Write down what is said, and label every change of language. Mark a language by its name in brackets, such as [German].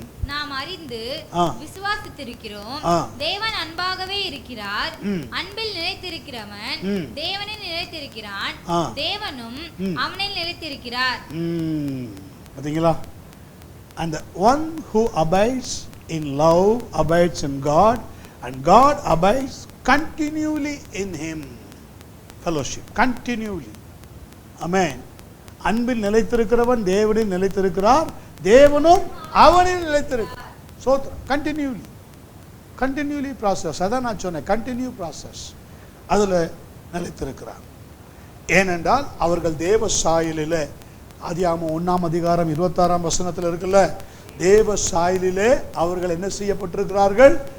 [Tamil] நாம் அறிந்து விசுவாசித்திருக்கிறோம், தேவன் அன்பாகவே இருக்கிறார். அன்பில் நிலைத்திருக்கிறவன் தேவனில் நிலைத்திருக்கிறான், தேவனும் அவனில் நிலைத்திருக்கிறார். பாத்தீங்களா? [English] And the one who abides in love abides in God, and God abides continually in him. Fellowship, continually. Amen. [Tamil] அன்பில் நிலைத்திருக்கிறவன் தேவனில் நிலைத்திருக்கிறார், தேவனும் அவனில் நிலைத்திருக்கிறார். சோத்ரம். Continuously, continuously process. அதான் நான் சொன்னேன், கண்டினியூ ப்ராசஸ். அதில் நிலைத்திருக்கிறார். ஏனென்றால் அவர்கள் தேவ சாயலில், ஆதியாகமம் 1ஆம் அதிகாரம் 26ஆம் வசனத்தில் இருக்குல்ல, தேவ சாயலிலே அவர்கள் என்ன செய்யப்பட்டிருக்கிறார்கள்?